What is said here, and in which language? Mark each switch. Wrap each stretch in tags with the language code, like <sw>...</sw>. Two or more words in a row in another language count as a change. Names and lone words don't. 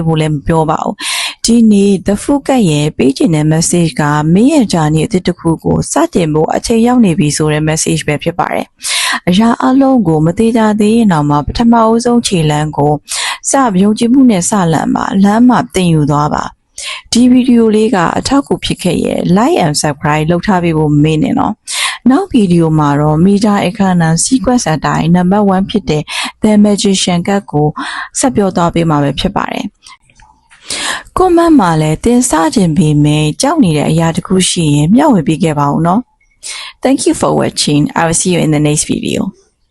<my>ဖို့လည်းမပြောပါဘူးဒီနေ့ The Focus ရဲ့ပေးချင်တဲ့ message ကမင်းရဲ့ journey အသစ်တစ်ခုကိုစတင်ဖို့အချိန်ရောက်နေပြီဆိုတဲ့ message ပဲဖြစ်ပါတယ်အရာအလုံးကိုမသေးကြသေးရင်တော့မှပထမအဦးဆုံးခြေလှမ်းကိုစယုံကြည်မှုနဲ့စလန်ပါလမ်းမှာသင်ယူသွားပါဒီဗီဒီယိုလေးကအထောက်အကူဖြစ်ခဲ့ရဲ့</my> <en>like and subscribe</en> <my>လုပ်ထားပေးဖို့မေ့နေနော်နောက်ဗီဒီယိုမှာတော့ Meter Economy Sequence အတိုင်း number 1 ဖြစ်တဲ့ The Magician ကတ်ကိုဆက်ပြောသွားပေးမှာပဲဖြစ်ပါတယ်။ comment မှာလည်းတင်စခြင်းပေမဲ့ကြောက်နေတဲ့အရာတစ်ခုရှိရင်မျှဝေပေးခဲ့ပါဦးနော်။</my> <en>Thank you for watching. I will see you in the next video.</en>